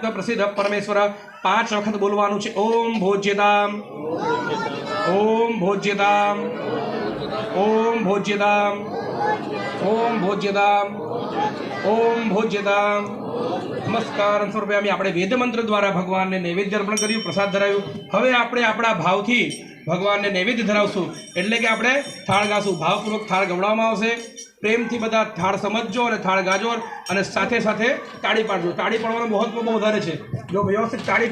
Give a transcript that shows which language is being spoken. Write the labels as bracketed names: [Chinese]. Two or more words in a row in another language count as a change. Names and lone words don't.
[Gujarati] પ્રસિદ્ધ પરમેશ્વર 5 વખત બોલવાનું છે [Sanskrit] ओम भोज्यताम ओम भोज्यताम ओम भोज्यताम ओम भोज्यताम ओम भोज्यताम नमस्कार [Gujarati] સ્વરૂપે આપણે વેદ મંત્ર દ્વારા ભગવાનને નૈવેદ્ય અર્પણ કર્યું પ્રસાદ ધરાવ્યું હવે આપણે આપણા ભાવથી ભગવાનને નૈવેદ્ય ધરાવશું એટલે કે આપણે થાળ ગાશું ભાવપૂર્વક થાળ ગવડાવવામાં આવશે પ્રેમથી બધા થાળ સમજજો અને થાળ ગાજો અને સાથે સાથે તાળી પાડજો તાળી પાડવાનું મહત્વ બહુ વધારે છે જો વ્યવસ્થિત તાળી